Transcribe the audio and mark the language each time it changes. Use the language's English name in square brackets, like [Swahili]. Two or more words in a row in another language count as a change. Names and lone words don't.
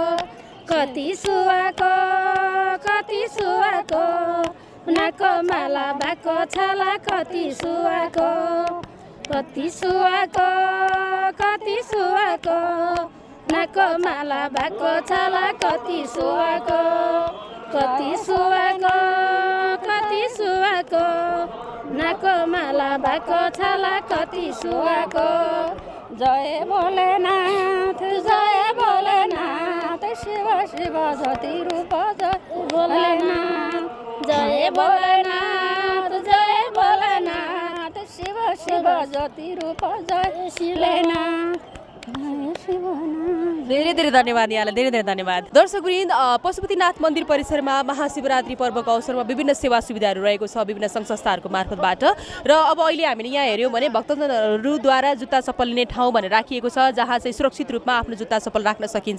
[Nepali] नाकको माला भएको छाला, कति सुहाको नाकको माला भएको छाला, कति सुहाको नाकको माला भएको छाला, कति सुहाको। जय भोलेनाथ शिव शिव ज्योति रूप जय भोलेनाथ, जय भोलेनाथ शिव शिव ज्योति रूप जय शिवनाथ। धेरै धेरै धन्यवाद यहाँलाई, धेरै धेरै धन्यवाद। दर्शकवृन्द, पशुपतिनाथ मन्दिर परिसरमा महाशिवरात्रि पर्वको अवसरमा विभिन्न सेवा सुविधाहरू रहेको छ विभिन्न सङ्घ संस्थाहरूको मार्फतबाट। र अब अहिले हामीले यहाँ हेऱ्यौँ भने भक्तजनहरूद्वारा जुत्ता चप्पल लिने ठाउँ भनेर राखिएको छ, जहाँ चाहिँ सुरक्षित रूपमा आफ्नो जुत्ता चप्पल राख्न सकिन्छ।